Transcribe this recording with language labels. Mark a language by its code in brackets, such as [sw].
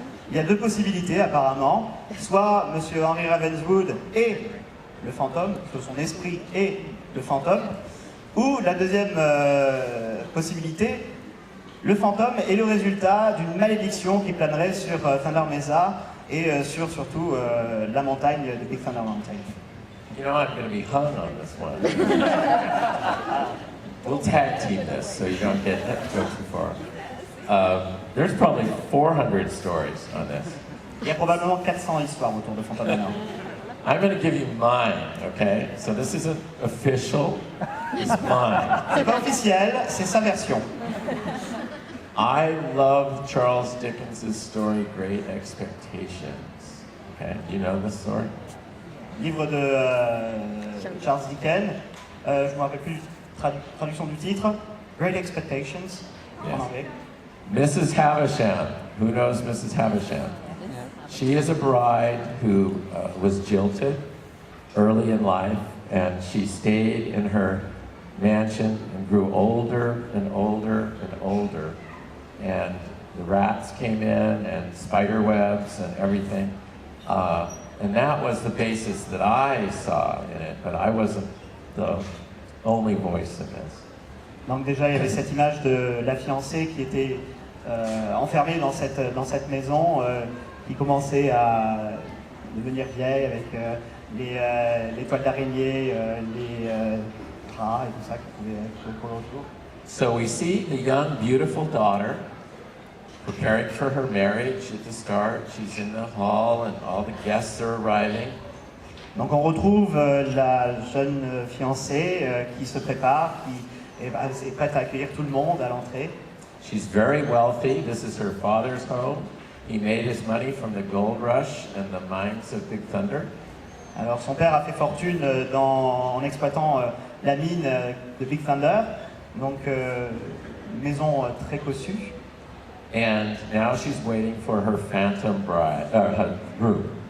[fr] Il y a deux possibilités apparemment. Soit Monsieur Henry Ravenswood et le fantôme, que son esprit et le fantôme. Ou la deuxième possibilité, le fantôme est le résultat d'une malédiction qui planerait sur Thunder Mesa et sur surtout la montagne de Big Thunder Mountain. [en] You know, I'm going to be hung on this one. We'll tag team this so you don't go too far. There's probably 400 stories on this. [fr] Il y a probablement 400 histoires autour de Phantom Manor. [en] I'm going to give you mine, okay? So this isn't official, it's mine. [fr] C'est pas officiel, c'est sa version. [en] I love Charles Dickens' story, Great Expectations. Okay, do you know this story? [fr] Livre de Charles Dickens. Je ne me rappelle plus traduction du titre. Great Expectations en anglais. [en] Mrs. Havisham. Who knows Mrs. Havisham? She is a bride who was jilted early in life, and she stayed in her mansion and grew older and older and older. And the rats came in and spider webs and everything. And that was the basis that I saw in it, but I wasn't the only voice in this. [fr] Donc déjà, il y avait cette image de la fiancée qui était enfermée dans cette maison. qui commençait à devenir vieille avec les toiles d'araignée, les draps et tout ça qui pouvaient être collés autour. [en] So we see the young, beautiful daughter preparing for her marriage at the start. She's in the hall and all the guests are arriving. [fr] Donc on retrouve la jeune fiancée qui se prépare, qui est prête à accueillir tout le monde à l'entrée. [en] She's very wealthy. This is her father's home. He made his money from the gold rush and the mines of Big Thunder. [fr] Alors son père a fait fortune en exploitant la mine de Big Thunder, donc une maison très cossue. [en] And now she's waiting for her phantom bride, her groom.